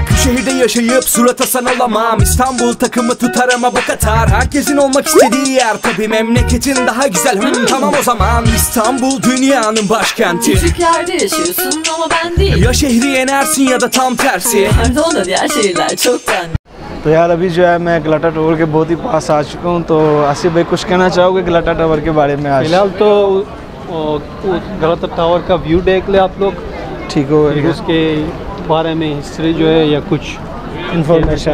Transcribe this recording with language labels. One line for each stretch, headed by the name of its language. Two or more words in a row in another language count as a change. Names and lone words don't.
Turkish: Bu şehirde yaşayıp surat asan olamam, İstanbul takımı tutar ama bu Katar. Herkesin olmak istediği yer, tabi memleketin daha güzel. Tamam o zaman İstanbul dünyanın başkenti. Küçük yerde yaşıyorsun ama ben değil. Ya şehri yenersin ya da tam tersi. Pardon, diğer şehirler çoktan.
Urdu: تو یار ابھی جو ہے میں گلاٹا ٹاور کے بہت ہی پاس آ چکا ہوں، تو آصف بھائی کچھ کہنا چاہو گے گلاٹا ٹاور کے بارے میں آج? فی الحال تو گلت ٹاور کا ویو دیکھ لے آپ لوگ, ٹھیک ہو گیا. اس کے بارے میں ہسٹری جو ہے یا کچھ इन्फॉर्मेशन